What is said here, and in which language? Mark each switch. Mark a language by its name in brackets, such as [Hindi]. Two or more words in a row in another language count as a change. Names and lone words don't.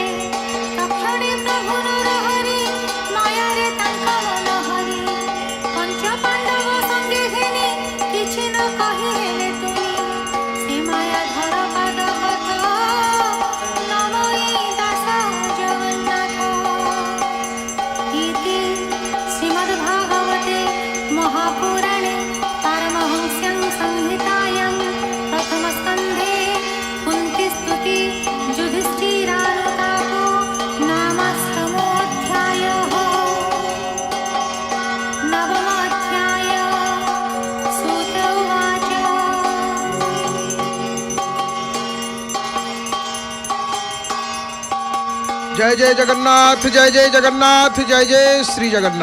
[Odia] ତକ୍ଷଣେ ପ୍ରଭୁ ନରହରି, ମାୟାରେ ତାଙ୍କ ମନ ହରି। ପଞ୍ଚ ପାଣ୍ଡବ ସଙ୍ଗେ ଘେନି, କିଛି ନ କହି ହେଲେ ତୁନି। ସେ ମାୟାଧର ପାଦ ପଥ, ନମୋଇ ଦାସ ଜଗନ୍ନାଥ। [Sanskrit] इति श्रीमद्भागवते महापुराणे पारमहंस्यां संहितायां प्रथमस्कन्धे कुन्तीस्तुति युधिष्ठिरानुतापो नामाष्टमोऽध्यायः। नवमोऽध्याय। सूत उवाच, जय जय जगन्नाथ, जय जय जगन्नाथ, जय जय श्री जगन्नाथ।